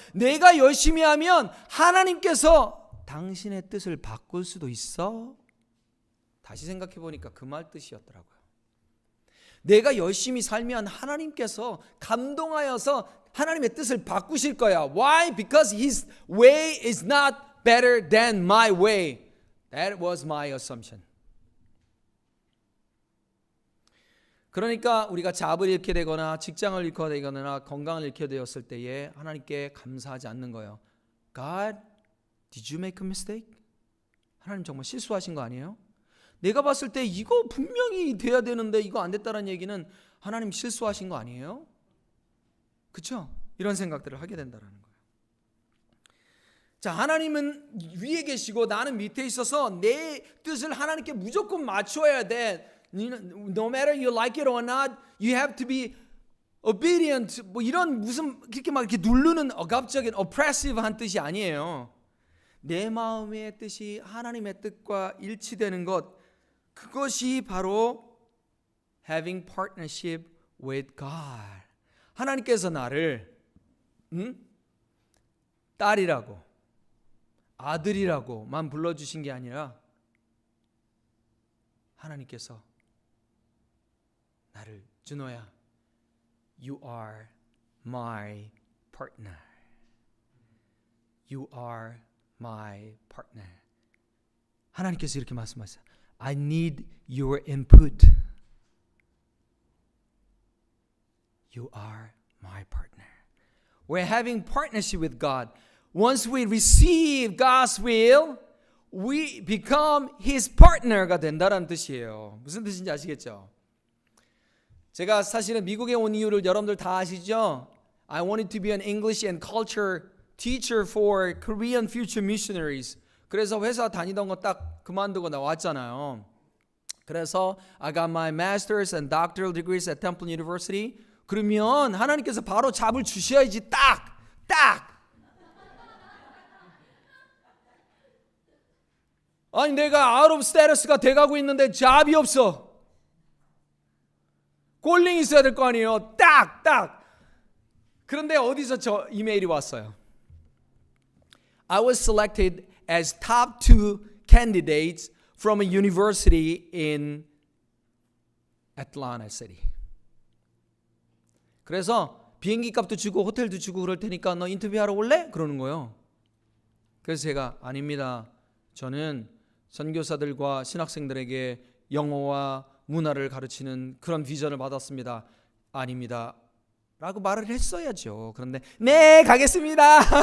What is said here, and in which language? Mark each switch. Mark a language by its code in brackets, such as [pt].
[ko] 내가 열심히 하면 하나님께서 당신의 뜻을 바꿀 수도 있어. 다시 생각해 보니까 그 말 뜻이었더라고요. 내가 열심히 살면 하나님께서 감동하여서 하나님의 뜻을 바꾸실 거야. [en] Why? Because His way is not better than my way. That was my assumption. [ko] 그러니까 우리가 잡을 잃게 되거나 직장을 잃게 되거나 건강을 잃게 되었을 때에 하나님께 감사하지 않는 거예요. [en] God, did you make a mistake? [ko] 하나님 정말 실수하신 거 아니에요? 내가 봤을 때 이거 분명히 돼야 되는데 이거 안 됐다는 얘기는 하나님 실수하신 거 아니에요? 그렇죠? 이런 생각들을 하게 된다는 거예요. 자, 하나님은 위에 계시고 나는 밑에 있어서 내 뜻을 하나님께 무조건 맞춰야 돼. [en] No matter you like it or not, you have to be obedient. [ko] 뭐 이런 무슨 그렇게 막 이렇게 누르는 억압적인 oppressive한 뜻이 아니에요. 내 마음의 뜻이 하나님의 뜻과 일치되는 것, 그것이 바로 [en] having partnership with God. [ko] 하나님께서 나를 딸이라고 아들이라고만 불러주신 게 아니라 하나님께서 나를 준호야, [en] you are my partner. You are my partner. [ko] 하나님께서 이렇게 말씀하세요. [en] I need your input. You are my partner. We're having partnership with God. Once we receive God's will, we become His partner [ko] 가 된다는 뜻이에요. 무슨 뜻인지 아시겠죠? 제가 사실은 미국에 온 이유를 여러분들 다 아시죠? [en] I wanted to be an English and culture teacher for Korean future missionaries. [ko] 그래서 회사 다니던 거 딱 그만두고 나왔잖아요. 그래서 [en] I got my master's and doctoral degrees at Temple University. [ko] 그러면 하나님께서 바로 잡을 주셔야지. 딱. 아니 내가 [en] out of status [ko] 가 돼가고 있는데 잡이 없어. 꼴링 있어야 될 거 아니에요. 딱. 그런데 어디서 저 이메일이 왔어요. [en] I was selected as top 2 candidates from a university in Atlanta City. [ko] 그래서 비행기 값도 주고 호텔도 주고 그럴 테니까 너 인터뷰하러 올래? 그러는 거예요. 그래서 제가 아닙니다. 저는 선교사들과 신학생들에게 영어와 문화를 가르치는 그런 비전을 받았습니다. 아닙니다. 라고 말을 했어야죠. 그런데 네 가겠습니다.